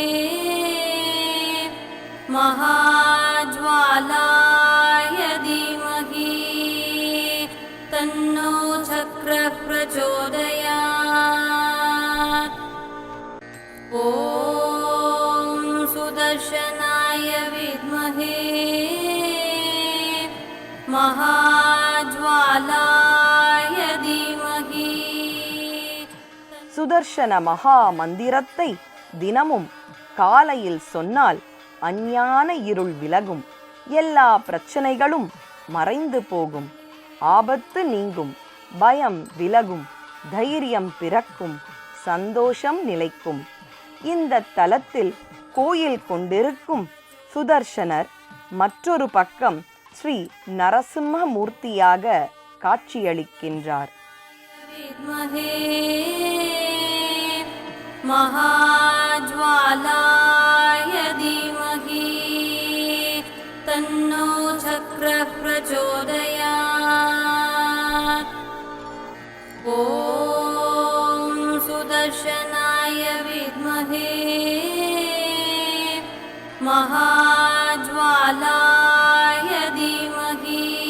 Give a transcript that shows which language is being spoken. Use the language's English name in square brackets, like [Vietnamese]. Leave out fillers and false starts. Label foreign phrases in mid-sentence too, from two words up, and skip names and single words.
[Sanskrit] महाज्वालाय धीमहि तन्नो चक्रः प्रचोदयात् ॐ सुदर्शनाय विद्महे महाज्वालाय धीमहि [Tamil] சுதர்சன மகா மந்திரத்தை தினமும் காலையில் சொன்னால் அஞ்ஞான இருள் விலகும். எல்லா பிரச்சனைகளும் மறைந்து போகும். ஆபத்து நீங்கும். பயம் விலகும். தைரியம் பிறக்கும். சந்தோஷம் நிலைக்கும். இந்த தலத்தில் கோயில் கொண்டிருக்கும் சுதர்சனர் மற்றொரு பக்கம் ஸ்ரீ நரசிம்ம மூர்த்தியாக காட்சியளிக்கின்றார். [Sanskrit] महाज्वालाय धीमहि तन्नो चक्रः प्रचोदयात् ॐ सुदर्शनाय विद्महे महाज्वालाय धीमहि